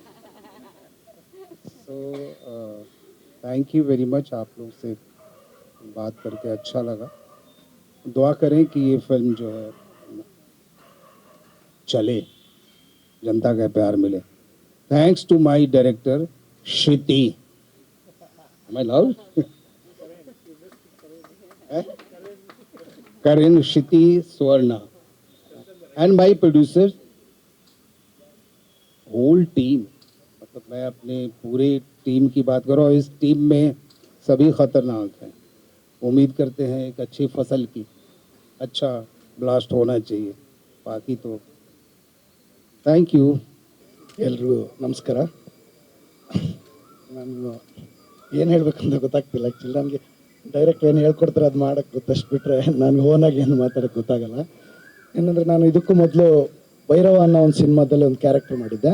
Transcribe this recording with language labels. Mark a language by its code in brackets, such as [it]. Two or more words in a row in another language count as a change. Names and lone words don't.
[en] so thank you very much. [hi] आप लोग से बात करके अच्छा लगा. दुआ करें कि ये फिल्म जो है चले, जनता का प्यार मिले. [en] thanks to my director Shruti. Am I loud? Karin, Shruti, Swarna, and my producers, whole team. [hi] मतलब मैं अपने पूरे टीम की बात कर रहा हूँ. इस टीम में सभी खतरनाक हैं. उम्मीद करते हैं एक अच्छी फसल की अच्छा ब्लास्ट होना चाहिए. बाकी तो [en] thank you. [kn] ಎಲ್ರಿಗೂ ನಮಸ್ಕಾರ. ನಾನು ಏನು ಹೇಳ್ಬೇಕಂತ ಗೊತ್ತಾಗ್ತಿಲ್ಲ. ಆ್ಯಕ್ಚುಲಿ ನನಗೆ ಡೈರೆಕ್ಟ್ ಏನು ಹೇಳ್ಕೊಡ್ತಾರೆ ಅದು ಮಾಡೋಕ್ಕೆ ಗೊತ್ತಷ್ಟು ಬಿಟ್ಟರೆ ನನಗೆ ಓನಾಗಿ ಏನು ಮಾತಾಡೋಕ್ಕೆ ಗೊತ್ತಾಗಲ್ಲ. ಏನಂದರೆ ನಾನು ಇದಕ್ಕೂ ಮೊದಲು ಭೈರವ ಅನ್ನೋ ಒಂದು ಸಿನಿಮಾದಲ್ಲಿ ಒಂದು ಕ್ಯಾರೆಕ್ಟರ್ ಮಾಡಿದ್ದೆ.